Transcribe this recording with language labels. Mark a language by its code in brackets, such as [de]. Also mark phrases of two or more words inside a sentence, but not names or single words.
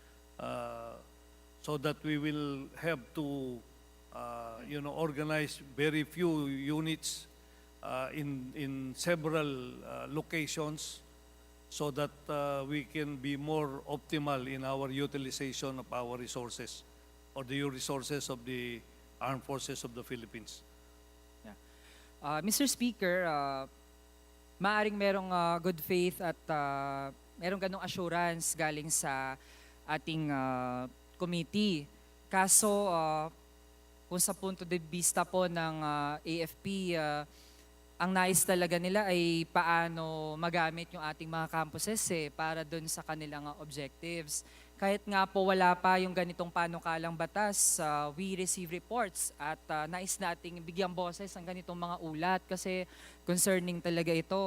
[en] so that we will have to organize very few units in several locations so that we can be more optimal in our utilization of our resources or the resources of the Armed Forces of the Philippines. Yeah. Mr. Speaker, [tl] maaring merong [en] good faith [tl] at merong ganong assurance galing sa ating committee. Kaso, kung sa [es] punto de vista [tl] po ng AFP, ang nais talaga nila ay paano magamit yung ating mga campuses para dun sa kanilang objectives. Kahit nga po wala pa yung ganitong panukalang batas, [en] we receive reports [tl] at nais nating bigyang boses ang ganitong mga ulat kasi concerning talaga ito.